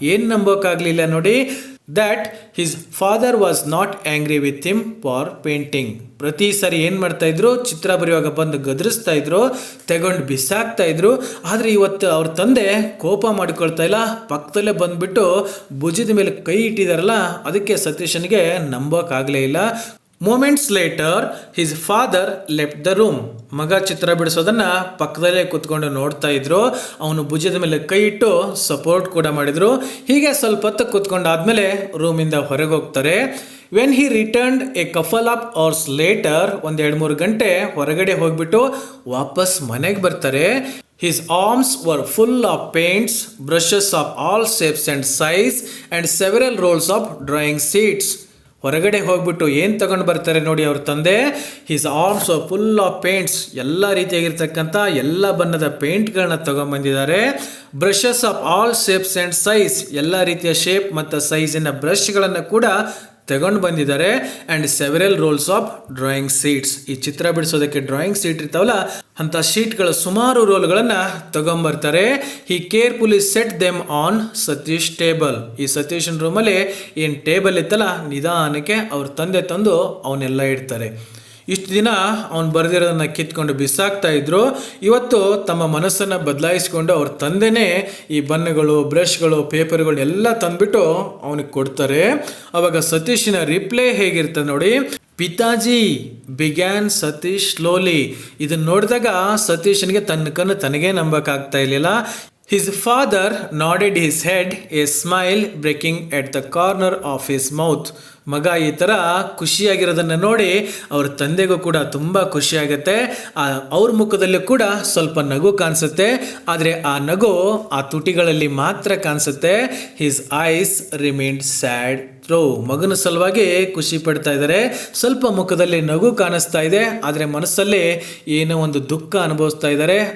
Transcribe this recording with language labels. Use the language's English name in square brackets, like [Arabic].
[Kannada] ಏನು ನಂಬೋಕ್ಕಾಗಲಿಲ್ಲ ನೋಡಿ, [English] that his father was not angry with him for painting. [Kannada] ಪ್ರತಿ ಸಾರಿ ಏನು ಮಾಡ್ತಾ ಇದ್ರು, ಚಿತ್ರ ಬರೆಯುವಾಗ ಬಂದು ಗದರಿಸ್ತಾ ಇದ್ರು, ತಗೊಂಡು ಬಿಸಾಕ್ತಾ ಇದ್ರು. ಆದರೆ ಇವತ್ತು ಅವ್ರ ತಂದೆ ಕೋಪ ಮಾಡಿಕೊಳ್ತಾ ಇಲ್ಲ, ಪಕ್ಕದಲ್ಲೇ ಬಂದ್ಬಿಟ್ಟು ಭುಜದ ಮೇಲೆ ಕೈ ಇಟ್ಟಿದಾರಲ್ಲ, ಅದಕ್ಕೆ ಸತೀಶನಿಗೆ ನಂಬೋಕ್ಕಾಗಲೇ ಇಲ್ಲ. [English] Moments later his father left the room. [Kannada] ಮಗ ಚಿತ್ರ ಬಿಡಿಸೋದನ್ನ ಪಕ್ಕದಲ್ಲೇ ಕೂತ್ಕೊಂಡು ನೋಡ್ತಾ ಇದ್ರು. ಅವನು ಭುಜದ ಮೇಲೆ ಕೈ ಇಟ್ಟು ಸಪೋರ್ಟ್ ಕೂಡ ಮಾಡಿದ್ರು. ಹೀಗೆ ಸ್ವಲ್ಪ ಹೊತ್ತು ಕೂತ್ಕೊಂಡಾದ್ಮೇಲೆ ರೂಮಿಂದ ಹೊರಗೆ ಹೋಗ್ತಾರೆ. [English] when he returned a couple of hours later, [Kannada] ಒಂದು 2-3 ಗಂಟೆ ಹೊರಗಡೆ ಹೋಗ್ಬಿಟ್ಟು ವಾಪಸ್ ಮನೆಗೆ ಬರ್ತಾರೆ. [English] His arms were full of paints, brushes of all shapes and size, and several rolls of drawing sheets. [Kannada] ಹೊರಗಡೆ ಹೋಗ್ಬಿಟ್ಟು ಏನು ತಗೊಂಡು ಬರ್ತಾರೆ ನೋಡಿ ಅವ್ರ ತಂದೆ. [English] his arms full of paints, [Kannada] ಎಲ್ಲ ರೀತಿಯಾಗಿರ್ತಕ್ಕಂಥ ಎಲ್ಲ ಬಣ್ಣದ ಪೇಂಟ್ಗಳನ್ನ ತಗೊಂಡ್ಬಂದಿದ್ದಾರೆ. [English] brushes of all shapes and size, [Kannada] ಎಲ್ಲ ರೀತಿಯ ಶೇಪ್ ಮತ್ತು ಸೈಜಿನ ಬ್ರಷ್ಗಳನ್ನು ಕೂಡ ತಗೊಂಡು ಬಂದಿದ್ದಾರೆ. [English] And several rolls of drawing sheets. [Kannada] ಈ ಚಿತ್ರ ಬಿಡಿಸೋದಕ್ಕೆ ಡ್ರಾಯಿಂಗ್ ಶೀಟ್ ಇರ್ತಾವಲ್ಲ, ಅಂಥ ಶೀಟ್ಗಳ ಸುಮಾರು ರೋಲ್ಗಳನ್ನು ತಗೊಂಬರ್ತಾರೆ. [English] He carefully set them on Satish table. [Kannada] ಈ ಸತೀಶನ್ ರೂಮಲ್ಲಿ ಏನು ಟೇಬಲ್ ಇತ್ತಲ್ಲ, ನಿಧಾನಕ್ಕೆ ಅವ್ರ ತಂದೆ ತಂದು ಅವನ್ನೆಲ್ಲ ಇಡ್ತಾರೆ. ಇಷ್ಟು ದಿನ ಅವನು ಬರೆದಿರೋದನ್ನು ಕಿತ್ಕೊಂಡು ಬಿಸಾಕ್ತಾ ಇದ್ರು. ಇವತ್ತು ತಮ್ಮ ಮನಸ್ಸನ್ನು ಬದಲಾಯಿಸ್ಕೊಂಡು ಅವ್ರ ತಂದೆನೇ ಈ ಬಣ್ಣಗಳು, ಬ್ರಷ್ಗಳು, ಪೇಪರ್ಗಳು ಎಲ್ಲ ತಂದ್ಬಿಟ್ಟು ಅವನಿಗೆ ಕೊಡ್ತಾರೆ. ಅವಾಗ ಸತೀಶಿನ ರಿಪ್ಲೈ ಹೇಗಿರ್ತದೆ ನೋಡಿ. ಪಿತಾಜಿ ಬಿಗ್ಯಾನ್ ಸತೀಶ್ ಸ್ಲೋಲಿ. ಇದನ್ನು ನೋಡಿದಾಗ ಸತೀಶನಿಗೆ ತನ್ನ ಕಣ್ಣು ತನಗೇ ನಂಬಕ್ಕಾಗ್ತಾ ಇರಲಿಲ್ಲ. [English] His father nodded his head, a smile breaking at the corner of his mouth. [Kannada] ಮಗ ಈ ಥರ ಖುಷಿಯಾಗಿರೋದನ್ನು ನೋಡಿ ಅವ್ರ ತಂದೆಗೂ ಕೂಡ ತುಂಬ ಖುಷಿಯಾಗುತ್ತೆ. ಅವ್ರ ಮುಖದಲ್ಲಿ ಕೂಡ ಸ್ವಲ್ಪ ನಗು ಕಾಣಿಸುತ್ತೆ. ಆದರೆ ಆ ನಗು ಆ ತುಟಿಗಳಲ್ಲಿ ಮಾತ್ರ ಕಾಣಿಸುತ್ತೆ. [English] his eyes remained sad [Kannada] ಮಗನ ಸಲುವಾಗಿ ಖುಷಿ ಪಡ್ತಾ ಇದ್ದಾರೆ. ಸ್ವಲ್ಪ ಮುಖದಲ್ಲಿ ನಗು ಕಾಣಿಸ್ತಾ ಇದೆ, ಆದರೆ ಮನಸ್ಸಲ್ಲಿ ಏನೋ ಒಂದು ದುಃಖ ಅನುಭವಿಸ್ತಾ ಇದ್ದಾರೆ.